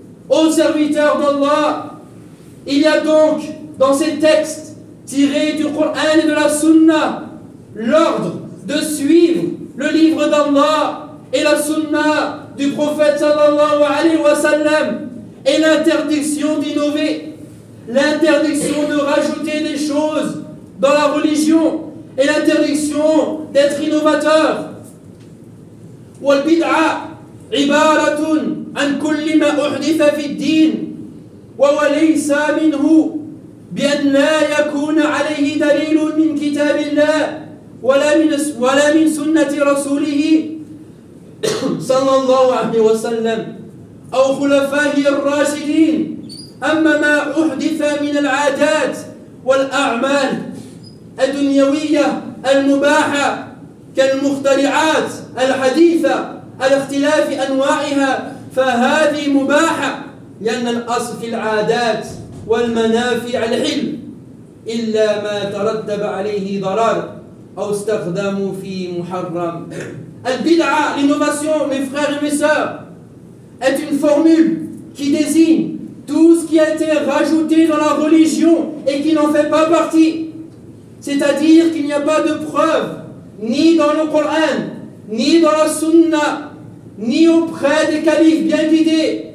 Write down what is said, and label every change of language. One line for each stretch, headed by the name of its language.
French: Ô serviteur d'Allah, il y a donc dans ces textes tiré du Coran et de la Sunna, l'ordre de suivre le livre d'Allah et la Sunna du prophète sallallahu alayhi wa sallam, et l'interdiction d'innover, l'interdiction de rajouter des choses dans la religion et l'interdiction d'être innovateur.
Arabic: والبدعة عبارة عن كل ما أحدث في الدين وهو ليس منه بأن لا يكون عليه دليل من كتاب الله ولا من سنة رسوله صلى الله عليه وسلم أو خلفائه الراشدين. أما ما أحدث من العادات والأعمال الدنيوية المباحة كالمخترعات الحديثة الاختلاف أنواعها فهذه مباحة لأن الأصل في العادات والمنافع العلم إلا ما ترتب عليه ضرر أو استخدم في محرم.
French: البدعة l'innovation, mes frères et mes sœurs, est une formule qui désigne tout ce qui a été rajouté dans la religion et qui n'en fait pas partie. C'est-à-dire qu'il n'y a pas de preuve ni dans le Coran, ni dans la Sunna, ni auprès des califes bien guidés